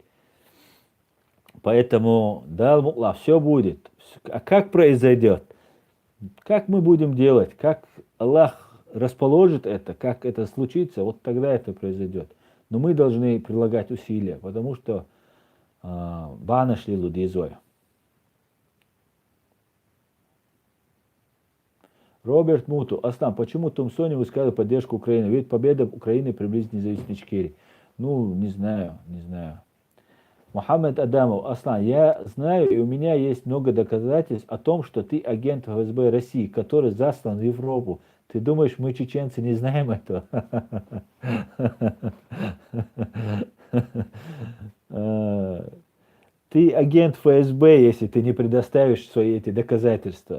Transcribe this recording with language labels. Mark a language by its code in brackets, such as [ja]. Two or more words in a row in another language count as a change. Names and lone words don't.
[ru] Поэтому, да, все будет. А как произойдет? Как мы будем делать? Как Аллах расположит это, как это случится, вот тогда это произойдет. Но мы должны прилагать усилия, потому что банашли лудизой. Роберт Муту, Аслан, почему Томсони высказывает поддержку Украины? Ведь победа Украины приблизит независимость Ичкерии. Ну, не знаю. Мухаммед Адамов, Аслан, я знаю, и у меня есть много доказательств о том, что ты агент ФСБ России, который заслан в Европу. Ты думаешь, мы, чеченцы, не знаем этого? Ты агент ФСБ, если ты не предоставишь свои эти доказательства.